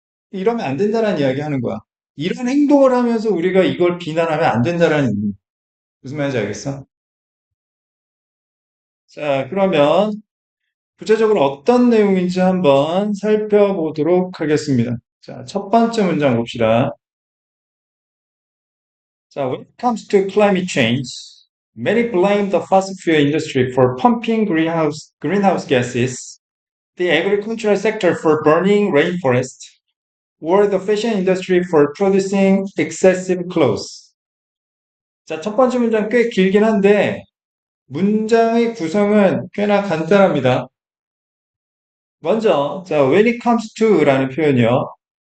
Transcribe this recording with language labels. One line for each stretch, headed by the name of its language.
Korean: 이러면 안 된다는 이야기 하는 거야. 이런 행동을 하면서 우리가 이걸 비난하면 안 된다라는 의미. 무슨 말인지 알겠어? 자, 그러면 구체적으로 어떤 내용인지 한번 살펴보도록 하겠습니다. 자, 첫 번째 문장 봅시다.
English: 자, when it comes to climate change, many blame the fossil fuel industry for pumping greenhouse gases, the agricultural sector for burning rainforest, or the fashion industry for producing excessive clothes.
Korean: 자, 첫 번째 문장 꽤 길긴 한데, 문장의 구성은 꽤나 간단합니다. 먼저, 자,
English: when it comes to
Korean: 라는 표현이요.